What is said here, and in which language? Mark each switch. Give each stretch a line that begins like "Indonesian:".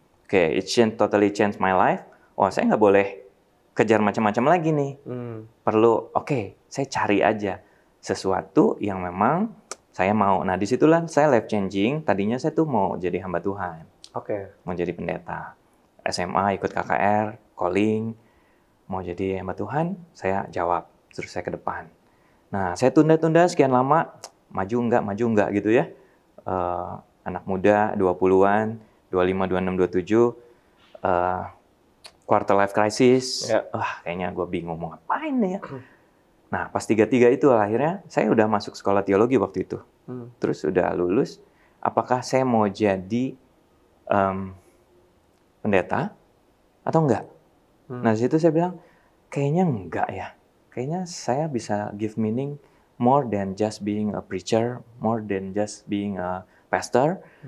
English: It totally changed my life.
Indonesian: Saya nggak boleh kejar macam-macam lagi nih. Perlu, saya cari aja sesuatu yang memang saya mau. Nah, disitulah saya life changing. Tadinya saya tuh mau jadi hamba Tuhan. Mau jadi pendeta. SMA ikut KKR, calling. Mau jadi hamba Tuhan, saya jawab. Terus saya ke depan. Nah, saya tunda-tunda sekian lama. Maju enggak gitu ya. anak muda 20-an, 25, 26, 27,
English: quarter life crisis.
Indonesian: Wah, kayaknya gue bingung mau ngapain ya. Nah, pas 33 itu akhirnya saya udah masuk sekolah teologi waktu itu. Terus udah lulus, apakah saya mau jadi pendeta atau enggak? Nah, di situ saya bilang, kayaknya enggak ya. Kayaknya saya bisa
English: give meaning more than just being a preacher, more than just being a pastor.